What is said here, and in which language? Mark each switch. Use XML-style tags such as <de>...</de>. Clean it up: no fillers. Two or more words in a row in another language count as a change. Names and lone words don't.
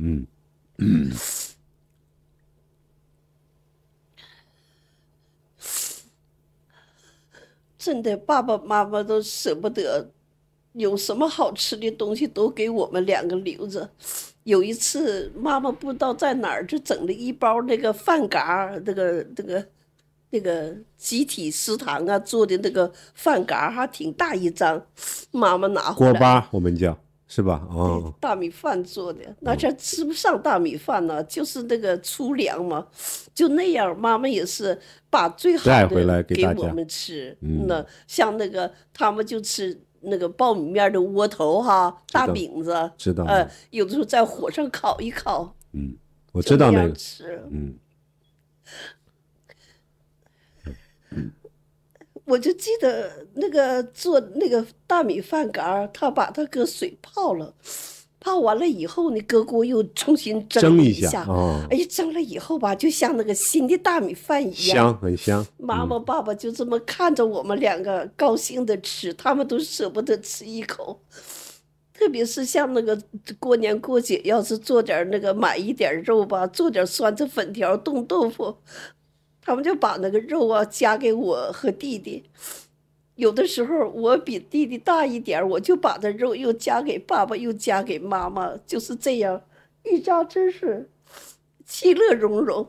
<zh>真的，爸爸媽媽都捨不得，有什麼好吃的東西都給我們兩個留着。有一次，媽媽不知道在哪兒就整了一包那個飯嘎，那個集體食堂啊做的那個飯嘎，還挺大一張。媽媽拿回來。鍋巴我們叫是吧？哦，大米飯做的，那這吃不上大米飯呢，就是那個粗糧嘛，就那樣。媽媽也是把最好的回来給我們吃。那像那個他們就吃那個苞米麵的窩頭哈，大餅子，知道。有的時候在火上烤一烤。我知道那個。我就記得那個做那個大米飯嘎，他把它搁水泡了，泡完了以後呢，搁鍋又重新蒸一下。哎呀，蒸了以後吧，就像那個新的大米飯一樣，香，很香。媽媽爸爸就這麼看着我們兩個高興的吃，他們都捨不得吃一口。特別是像那個過年過節，要是做點那個買一點肉吧，做點酸菜粉條、凍豆腐。他們就把那個肉啊夾給我和弟弟，有的時候我比弟弟大一點，我就把這肉又夾給爸爸，又夾給媽媽，就是這樣，一家真是其樂融融。</zh>